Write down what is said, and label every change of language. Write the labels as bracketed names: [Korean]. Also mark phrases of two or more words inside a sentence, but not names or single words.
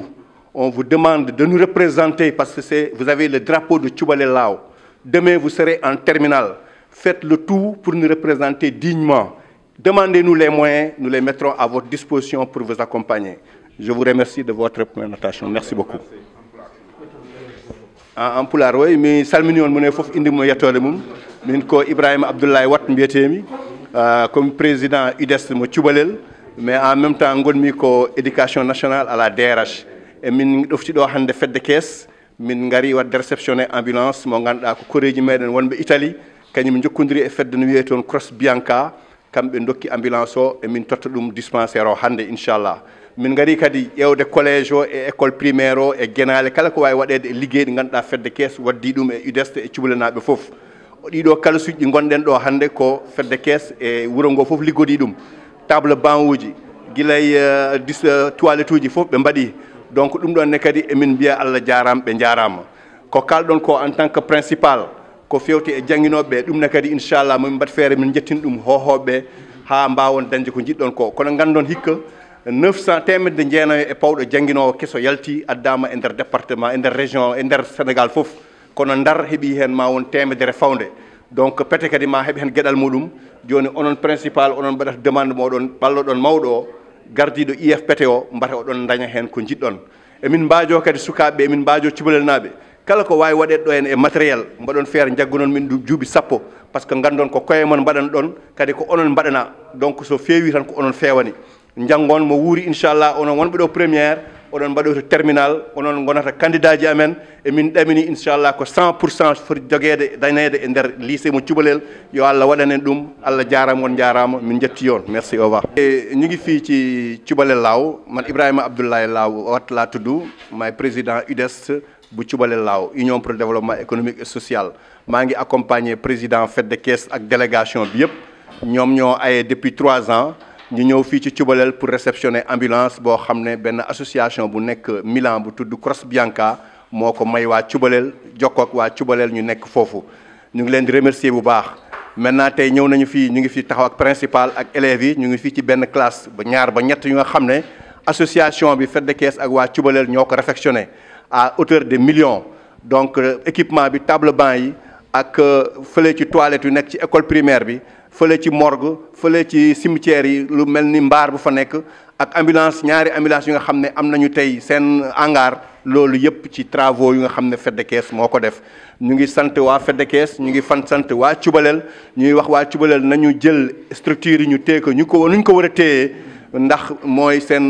[French] On vous demande de nous représenter parce que vous avez le drapeau de Cubalel Lao. Demain, vous serez en terminale. Faites le tout pour nous représenter dignement. Demandez-nous les moyens, nous les mettrons à votre disposition pour vous accompagner. Je vous remercie de votre présentation. Merci beaucoup. En pulaar [Fula] way mi salmini on mune fof indi mo yettode mum min ko Ibrahima Abdoulaye Wat mbiyetemi [French] comme président [Fula] UDES mo Cubalel [French] mais en même temps [Fula] gonmi ko [French] éducation nationale à la DRH et [Fula] min ɗofti ɗo hande Fête de Caisse min ngari wadde réceptionné ambulance mo ganduɗa ko koreji meɗen wonɓe Italie kañum jokkodiri e fedde no wiye toon Cross Bianca kamɓe dokki ambulance o e min totta ɗum dispensaire o hande inchallah min ngari kadi ƴewde collége o e [French] école primaire [Fula] o e guenale kala ko wawi waɗede e liggey ɗi ganduɗa Fête de Caisse waddi ɗum e UDES e Cubalel foof ɗiɗo kalasuji ɗi gonɗen ɗo hande ko Fête de Caisse e wuuro ngo foof liggodi ɗum [French] table banc [Fula] uji guilay toilette uji foof ɓe mbaɗi donc ɗum ɗon ne kadi emin mbiya Allah jarama ɓe jarama ko kalɗon ko [French] en tant que principal [Fula] ko fewti e janginoɓe ɗum ne kadi inchallah min mbat feere min jettin ɗum hohoɓe ha mbawon dañde ko jiɗɗon ko kono gandon hikka 900 temedde jeenayo e pawɗo janguinowo keso yalti addama e nder département e nder région e nder sénégal foof kono Ndar heeɓi hen ma won temedere fawde donc pete kadi ma heeɓ hen gueɗal muɗum joni onon principal onon mbaɗata demande moɗon ɓalloɗon mawɗo o gardiɗo IFPT o mbata oɗon daña hen ko jiɗɗon emin mbajo kadi sukaɓeɓe emin mbajo cubalel naɓe kala ko wawi waɗede ɗo hen e matériel mbaɗon feere jaggunon min ɗum juuɓi sappo [French] par ce que [Fula] gandon ko koye mon mbaɗana ɗon kadi ko onon mbaɗana donc so feewi tan ko onon fewani janggon mo wuuri inchallah onon wonɓe ɗo premiére oɗon mbaɗoto terminal onon gonata candidat ji amen e min ɗamini inchallah ko 100% foti joguede dañede e nder lycée mo cubalel yo Allah waɗanen ɗum Allah jarama on jarama [Wolof] min jetti on [French] merci au revoir [Wolof] ñu ngi fii ci Cubalel Laaw man Ibrahima Abdoulaye Laaw wat laa tudd maay président UDES bu Cubalel Laaw [French] Union pour le développement économique et social [Wolof] maa ngi accompagner président fête de caisse ak délégation bi yëpp ñoom ñoo aye [French] depuis 3 ans [Wolof] ñu ñëw fii ci Cubalel [French] pour réceptionner [Wolof] ambulance boo xam ne benn association bu nekk Milan bu tudd Cross Bianca moo ko may waa Cubalel jokkoo ak waa Cubalel ñu nekk foofu ñu ngi leen di remercier bu baax maintenant tey ñëw nañu fii ñu ngi fi taxaw ak principal ak élèves yi ñu ngi fii ci benn classe ba ñaar ba ñett yu nga xam ne association bi fête de caisse ak waa Cubalel ñoo ko réfectionné [French] à hauteur de millions [Wolof] donc équipement bi table banc yi ak fële ci toilette yu nekk ci [French] école primaire [Wolof] bi fële ci morgue fële ci cimetière yi lu mel ni mbaar bu fa nekk ak ambulance ñaari ambulance yu nga xam ne am nañu tey seen hangar loolu yëpp ci travaux yu nga xam ne fête de caisse moo ko def ñu ngi sant waa fête de caisse ñu ngi sant waa Cubalel ñuy wax waa Cubalel nañu jël structure yi ñu téye ko nuñ ko war a téyee ndax mooy seen